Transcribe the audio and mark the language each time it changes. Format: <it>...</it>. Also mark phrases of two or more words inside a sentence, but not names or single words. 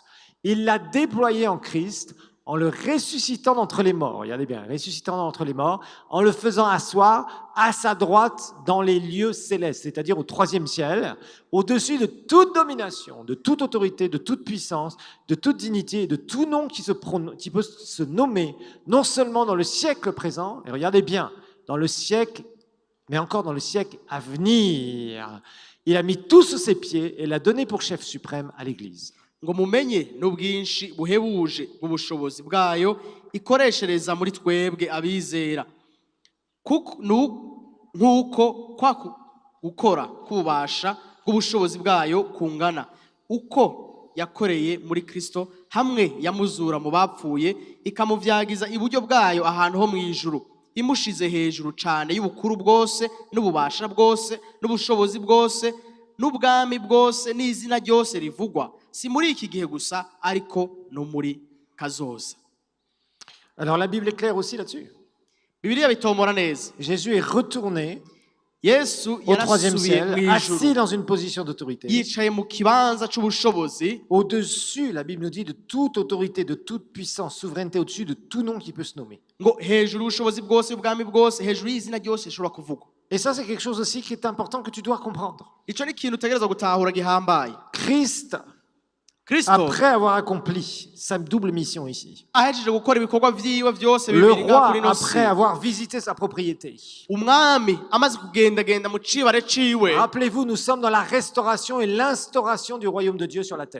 <fr>Il l'a déployé en Christ, en le ressuscitant d'entre les morts, regardez bien, ressuscitant d'entre les morts, en le faisant asseoir à sa droite dans les lieux célestes, c'est-à-dire au 3e ciel, au-dessus de toute domination, de toute autorité, de toute puissance, de toute dignité et de tout nom qui peut se nommer, non seulement dans le siècle présent, et regardez bien, dans le siècle, mais encore dans le siècle à venir. Il a mis tout sous ses pieds et l'a donné pour chef suprême à l'Église.</fr> <rn>ngo mumenye n'ubwinshi buhebuje bw'ubushobozi bwayo ikoreshereza muri twebwe abizera nk'uko gukora kubasha bw'ubushobozi bwayo kungana uko yakoreye muri Kristo hamwe yamuzura mu bapfuye ikamuvyagiza iburyo bwayo ahantu ho mu ijuru imushize hejuru cyane y'ubukuru bwose n'ububasha bwose n'ubushobozi bwose n'ubwami bwose n'izina ryose rivugwa si muri iki gihe gusa ariko no muri kazoza.</rn> <fr>Alors la Bible est claire aussi là-dessus.</fr> <rn>Bibiliya bitomora neza.</rn> <fr>Jésus est retourné</fr> <rn>Yesu</rn> <fr>au 3e ciel, assis dans une position d'autorité.</fr> <rn>Yicaye mu kibanza c'ubushobozi.</rn> <fr>Au-dessus, la Bible nous dit, de toute autorité, de toute puissance, souveraineté, au-dessus de tout nom qui peut se nommer.</fr> <rn>Ngo hejuru ubushobozi bwose ubwami bwose hejuru y'izina ryose rishobora kuvugwa.</rn> <fr>Et ça, c'est quelque chose aussi qui est important que tu dois comprendre.</fr> <rn>Ico ni ikintu utegereza gutahura gihambaye.</rn> <fr>Christ, après avoir accompli sa double mission ici, le roi, après avoir visité sa propriété, rappelez-vous, nous sommes dans la restauration et l'instauration du royaume de Dieu sur la terre.</fr>